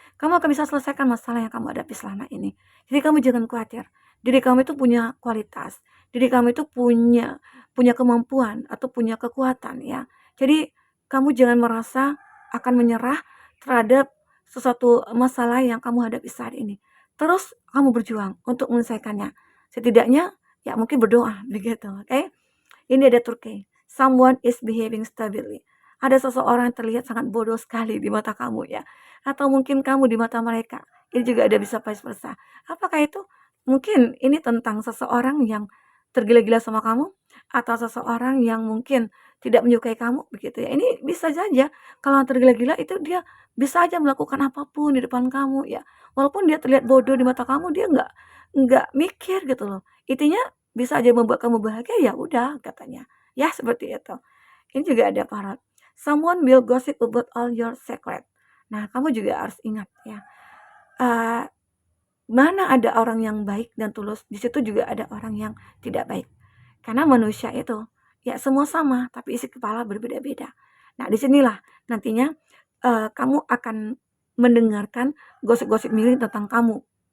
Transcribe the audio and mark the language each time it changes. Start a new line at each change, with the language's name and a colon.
Indonesian: Kamu akan bisa selesaikan masalah yang kamu hadapi selama ini. Jadi kamu jangan khawatir, diri kamu itu punya kualitas, diri kamu itu punya punya kemampuan atau punya kekuatan ya. Jadi kamu jangan merasa akan menyerah terhadap sesuatu masalah yang kamu hadapi saat ini. Terus kamu berjuang untuk menyelesaikannya. Setidaknya ya mungkin berdoa begitu, oke? Ini ada Turki.
English: Someone is behaving stably.
Indonesian: Ada seseorang yang terlihat sangat bodoh sekali di mata kamu ya. Atau mungkin kamu di mata mereka. Ini juga ada bisa vice versa. Apakah itu? Mungkin ini tentang seseorang yang tergila-gila sama kamu atau seseorang yang mungkin tidak menyukai kamu begitu ya. Ini bisa saja kalau yang tergila-gila itu dia bisa aja melakukan apapun di depan kamu ya. Walaupun dia terlihat bodoh di mata kamu, dia nggak mikir gitu loh. Intinya bisa aja membuat kamu bahagia, ya udah katanya. Ya seperti itu. Ini juga ada parrot.
English: Someone will gossip about all your secret.
Indonesian: Nah, kamu juga harus ingat ya. eh, Mana ada orang yang baik dan tulus, di situ juga ada orang yang tidak baik. Karena manusia itu ya semua sama, tapi isi kepala berbeda-beda. Nah, disinilah nantinya kamu akan mendengarkan gosip-gosip miring tentang kamu.